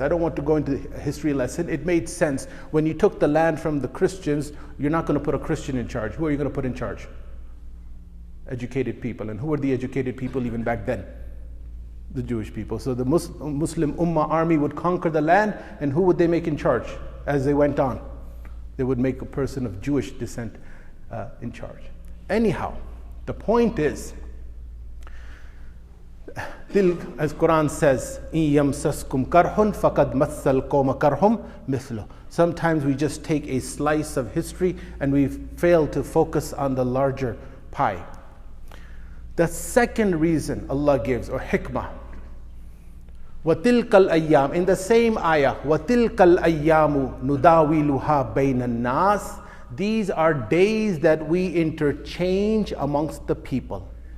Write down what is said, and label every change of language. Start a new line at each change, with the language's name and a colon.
English: I don't want to go into a history lesson. It made sense. When you took the land from the Christians, you're not going to put a Christian in charge. Who are you going to put in charge? Educated people. And who were the educated people even back then? The Jewish people. So the Muslim Ummah army would conquer the land, and who would they make in charge as they went on? They would make a person of Jewish descent in charge. Anyhow, the point is, as Quran says,
Arabic: إِن يَمْسَسْكُمْ كَرْحٌ فَقَدْ مَسَّ الْقَوْمَ كَرْحٌ مِثْلُهُ.
English: Sometimes we just take a slice of history and we fail to focus on the larger pie. The second reason Allah gives, or hikmah,
Arabic: وَتِلْكَ الْأَيَّامِ,
English: in the same ayah,
Arabic: وَتِلْكَ الْأَيَّامُ نُدَاوِلُهَا بَيْنَ النَّاسِ,
English: these are days that we interchange amongst the people.